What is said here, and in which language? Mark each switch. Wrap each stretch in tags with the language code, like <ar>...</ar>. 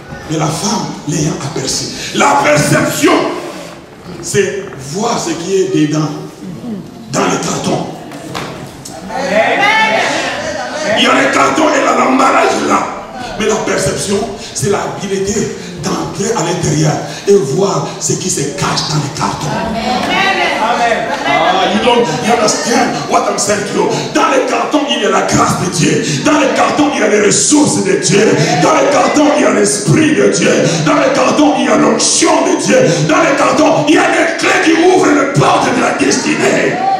<fr>Mais la femme l'ayant aperçue. La perception, c'est voir ce qui est dedans, dans le carton. Il y a le carton et l'emballage là. Mais la perception, c'est l'habilité d'entrer à l'intérieur et voir ce qui se cache dans les cartons.</fr> <en>You don't understand what I'm saying to you.</en> <fr>Dans les cartons, il y a la grâce de Dieu. Dans les cartons, il y a les ressources de Dieu. Dans les cartons, il y a l'esprit de Dieu. Dans les cartons, il y a l'onction de Dieu. Dans les cartons, il y a des clés qui ouvrent les portes de la destinée.</fr>